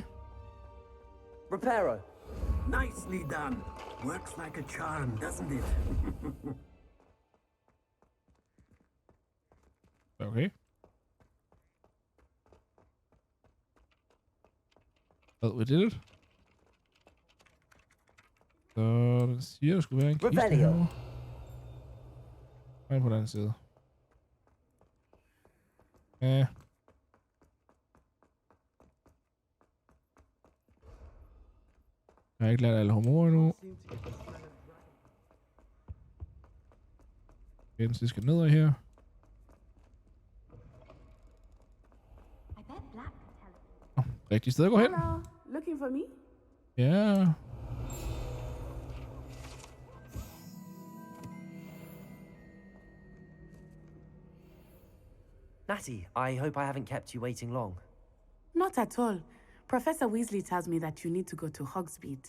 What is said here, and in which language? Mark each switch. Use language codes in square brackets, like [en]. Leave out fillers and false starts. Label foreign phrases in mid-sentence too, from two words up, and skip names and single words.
[en] Reparo. Nicely done. Works like a charm, doesn't it? Okay. Well, we did it. [da] Så den siger, der skulle være en kiste Revelio. herovre. Nej, på den anden side. Ja. Jeg har ikke lært alle homorer endnu. Den sidste skal ned her. Rigtig sted at gå hen. [en] Hello, looking for me? [da] Ja. [en] Natty, I hope I haven't kept you waiting long. Not at all. Professor Weasley tells me that you need to go to Hogsmeade.